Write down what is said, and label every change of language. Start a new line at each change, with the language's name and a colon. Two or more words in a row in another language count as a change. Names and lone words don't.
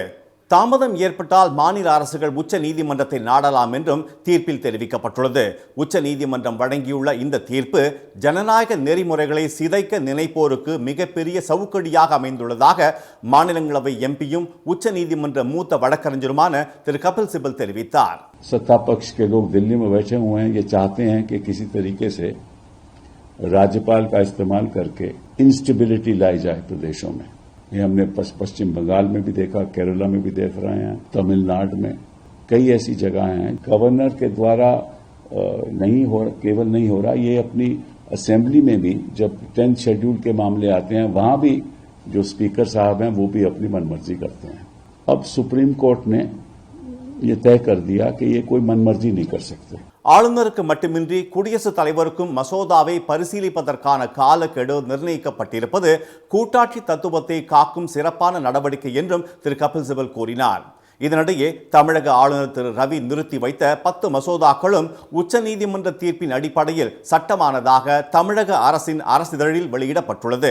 Tamil: தாமதம் ஏற்பட்டால் மாநில அரசுகள் உச்ச நீதிமன்றத்தை நாடலாம் என்றும் தீர்ப்பில் தெரிவிக்கப்பட்டுள்ளது. உச்ச நீதிமன்றம் வழங்கியுள்ள இந்த தீர்ப்பு ஜனநாயக நெறிமுறைகளை சிதைக்க நினைப்போருக்கு மிகப்பெரிய சவுக்கடியாக அமைந்துள்ளதாக மாநிலங்களவை எம்பியும் உச்ச நீதிமன்ற மூத்த வழக்கறிஞருமான திரு கபில் சிபல் தெரிவித்தார்.
Hindi: सत्ता पक्ष के लोग दिल्ली में बैठे हुए हैं, ये चाहते हैं कि किसी तरीके से राज्यपाल का इस्तेमाल करके इंस्टेबिलिटी लाई जाए प्रदेशों में. ये हमने पश्चिम बंगाल में भी देखा, केरला में भी देख रहे हैं, तमिलनाडु में कई ऐसी जगह हैं. गवर्नर के द्वारा केवल नहीं हो रहा, ये अपनी असेंबली में भी जब 10th शेड्यूल के मामले आते हैं वहां भी जो स्पीकर साहब हैं वो भी अपनी मनमर्जी करते हैं. अब सुप्रीम कोर्ट ने ये तय कर दिया कि ये कोई मनमर्जी नहीं कर सकते.
Tamil: ஆளுநருக்கு மட்டுமின்றி குடியரசுத் தலைவருக்கும் மசோதாவை பரிசீலிப்பதற்கான காலக்கெடு நிர்ணயிக்கப்பட்டிருப்பது கூட்டாட்சி தத்துவத்தை காக்கும் சிறப்பான நடவடிக்கை என்றும் திரு கபில் சிபல் கூறினார். இதனிடையே தமிழக ஆளுநர் திரு ரவி நிறுத்தி வைத்த 10 மசோதாக்களும் உச்ச நீதிமன்ற தீர்ப்பின் அடிப்படையில் சட்டமானதாக தமிழக அரசின் அரசிதழில் வெளியிடப்பட்டுள்ளது.